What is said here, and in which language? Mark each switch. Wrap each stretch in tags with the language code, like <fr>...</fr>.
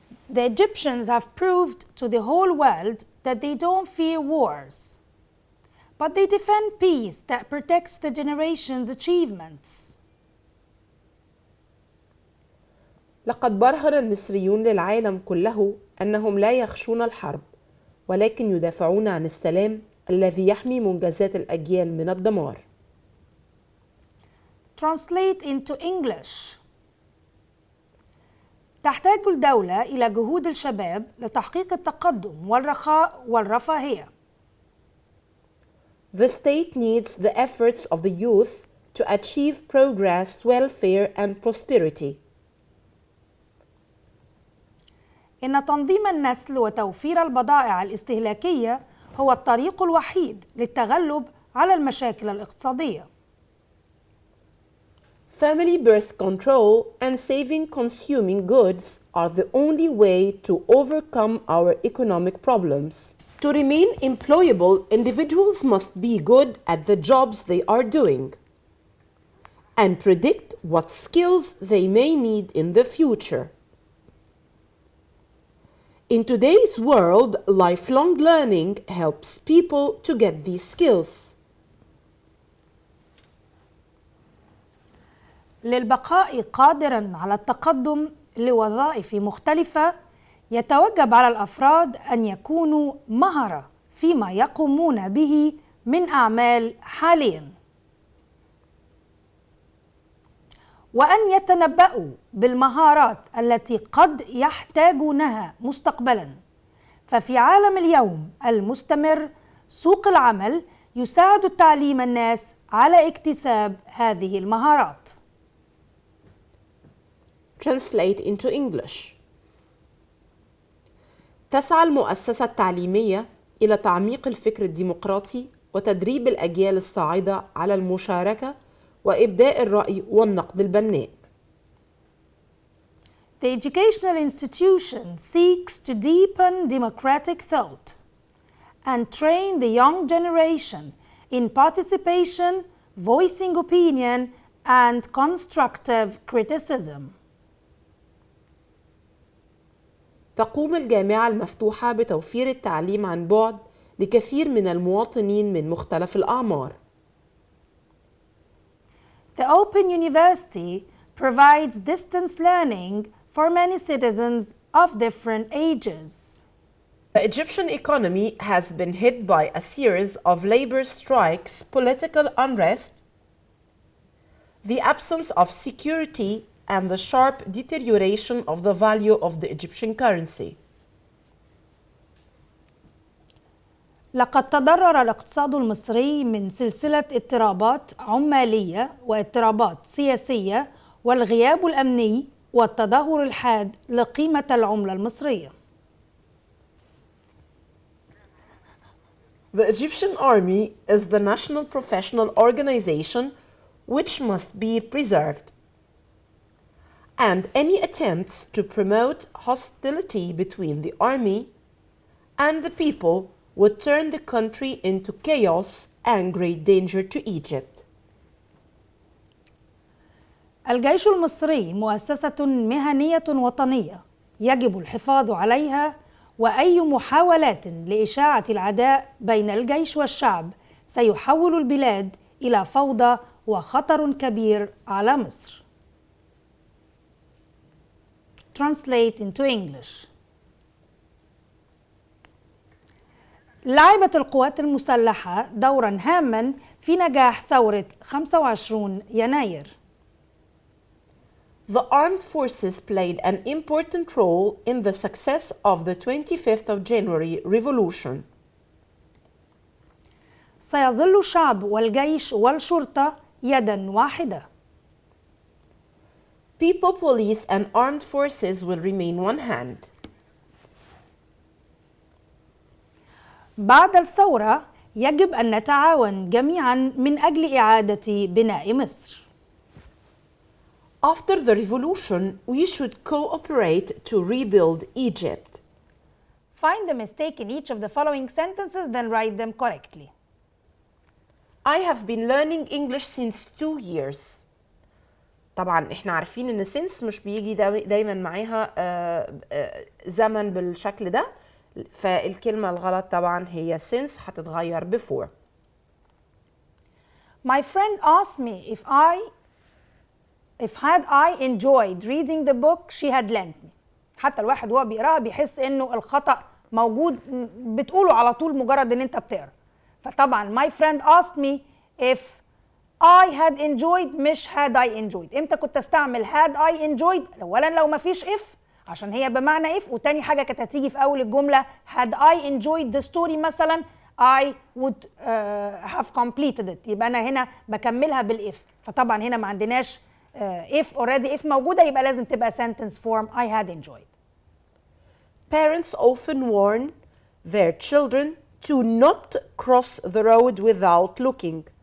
<en>The Egyptians have proved to the whole world that they don't fear wars, but they defend peace that protects the generation's achievements.</en> <ar>لقد برهن المصريون للعالم كله أنهم لا يخشون الحرب، ولكن يدافعون عن السلام الذي يحمي منجزات الأجيال من الدمار.</ar> <en>Translate into English.</en> <ar>تحتاج الدولة إلى جهود الشباب لتحقيق التقدم والرخاء والرفاهية.</ar> <en>The state needs the efforts of the youth to achieve progress, welfare and prosperity.</en> <ar>إن تنظيم النسل وتوفير البضائع الاستهلاكية هو الطريق الوحيد للتغلب على المشاكل الاقتصادية.</ar> <en>Family birth control and saving consuming goods are the only way to overcome our economic problems. To remain employable, individuals must be good at the jobs they are doing and predict what skills they may need in the future. In today's world, lifelong learning helps people to get these skills.</en> <ar>للبقاء قادراً على التقدم لوظائف مختلفة، يتوجب على الأفراد أن يكونوا مهرة فيما يقومون به من أعمال حالياً، وأن يتنبأوا بالمهارات التي قد يحتاجونها مستقبلاً. ففي عالم اليوم المستمر، سوق العمل يساعد التعليم الناس على اكتساب هذه المهارات.</ar> <en>Translate into English.</en> <ar>تسعى المؤسسة التعليمية إلى تعميق الفكر الديمقراطي وتدريب الأجيال الصاعدة على المشاركة وإبداء الرأي والنقد البناء.</ar> <en>The educational institution seeks to deepen democratic thought and train the young generation in participation, voicing opinion, and constructive criticism.</en> <ar>تقوم الجامعة المفتوحة بتوفير التعليم عن بعد لكثير من المواطنين من مختلف الأعمار.</ar> <en>The Open University provides distance learning for many citizens of different ages. The Egyptian economy has been hit by a series of labor strikes, political unrest, the absence of security, and the sharp deterioration of the value of the Egyptian currency.</en> <ar>لقد تضرر الاقتصاد المصري من سلسلة اضطرابات عمالية واضطرابات سياسية والغياب الأمني والتدهور الحاد لقيمة العملة المصرية.</ar> <en>The Egyptian Army is the national professional organization which must be preserved, and any attempts to promote hostility between the army and the people would turn the country into chaos and great danger to Egypt.</en> <ar>الجيش المصري مؤسسة مهنية وطنية يجب الحفاظ عليها، وأي محاولات لإشاعة العداء بين الجيش والشعب سيحول البلاد إلى فوضى وخطر كبير على مصر.</ar> <en>Translate into English.</en> <ar>لعبت القوات المسلحة دورا هاما في نجاح ثورة 25 يناير.</ar> <en>The armed forces played an important role in the success of the 25th of January revolution.</en> <ar>سيظل الشعب والجيش والشرطة يدا واحدة.</ar> <en>People, police, and armed forces will remain one hand.</en> <ar>بعد الثورة يجب أن نتعاون جميعا من أجل إعادة بناء مصر.</ar> <en>After the revolution, we should cooperate to rebuild Egypt. Find the mistake in each of the following sentences, then write them correctly. I have been learning English since 2 years.</en> <ar>طبعا احنا عارفين ان since مش بيجي دايما معاها زمن بالشكل ده، فالكلمة الغلط طبعا هي since هتتغير before.</ar> <en>My friend asked me if had I enjoyed reading the book she had lent me.</en> <ar>حتى الواحد وهو بيقراها بيحس انه الخطأ موجود، بتقوله على طول مجرد ان انت بتقرا.</ar> <en>فطبعا my friend asked me if I had enjoyed مش had I enjoyed.</en> <ar>امتى كنت استعمل</ar> <en>had I enjoyed؟</en> <ar>اولا لو ما فيش if عشان هي بمعنى if، وتاني حاجة كانت هتيجي في اول الجملة</ar> <en>had I enjoyed the story</en> <ar>مثلا</ar> <en>I would have completed it،</en> <ar>يبقى انا هنا بكملها بالاف. فطبعا هنا ما عندناش</ar> <en>if already if</en> <ar>موجودة، يبقى لازم تبقى</ar> <en>sentence form I had enjoyed. Parents often warn their children to not cross the road without looking.</en>